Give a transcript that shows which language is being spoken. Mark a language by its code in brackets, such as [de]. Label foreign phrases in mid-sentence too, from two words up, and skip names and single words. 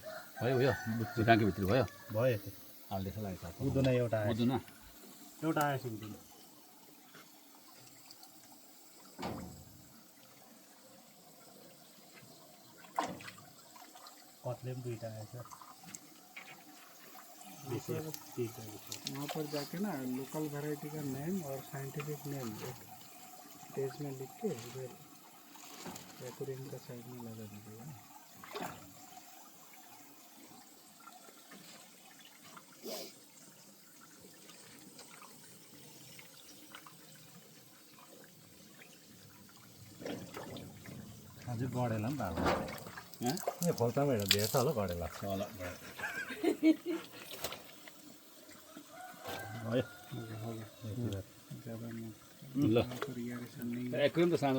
[ne] भयो भयो टाँकीभित्र भयो भयो हालिदिएछ लाग्यो बुदुना एउटा आयो बुझ्नु न एउटा आएछ बुदुना कत्ले पनि दुईवटा आएछ [hi] वहाँ पर जाके ना [en] local variety [hi] का नेम और [en] scientific name [hi] एक पेज में लिख के इधर एक्वेरियम का साइड में लगा दीजिएगा। [ne] अझै गडेला पनि भएको हँ ए खोल्सामा हेरेर धेरै छ होला गडेला होला भयो [hi] ज़्यादा मत [ne] ल [hi] पर यार ऐसा नहीं [ne] एक्वेरियम त सानो